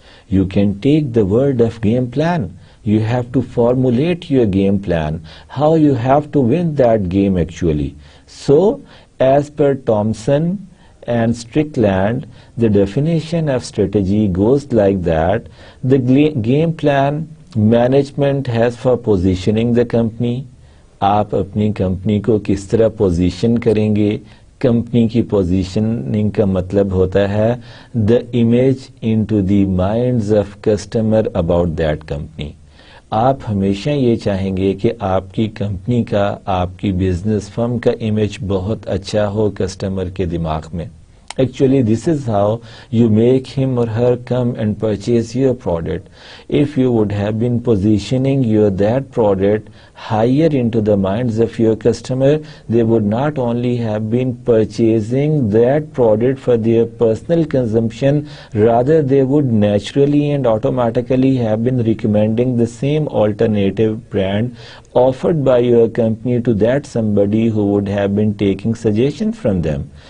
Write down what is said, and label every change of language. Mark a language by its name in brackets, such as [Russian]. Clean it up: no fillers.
[English] You can take the word of game plan. You have to formulate your game plan, how you have to win that game actually. So, as per Thompson and Strickland, the definition of strategy goes like that. The game plan management has for positioning the company. [Urdu] آپ اپنی company کو کس طرح position کریں گے. Company کی positioning کا مطلب ہوتا ہے [English] The image into the minds of customer about that company. [Urdu] آپ ہمیشہ یہ چاہیں گے کہ آپ کی کمپنی کا, آپ کی بزنس فرم کا امیج بہت اچھا ہو کسٹمر کے دماغ میں. [English] Actually, this is how you make him or her come and purchase your product. If you would have been positioning that product higher into the minds of your customer, they would not only have been purchasing that product for their personal consumption, rather they would naturally and automatically have been recommending the same alternative brand offered by your company to that somebody who would have been taking suggestion from them.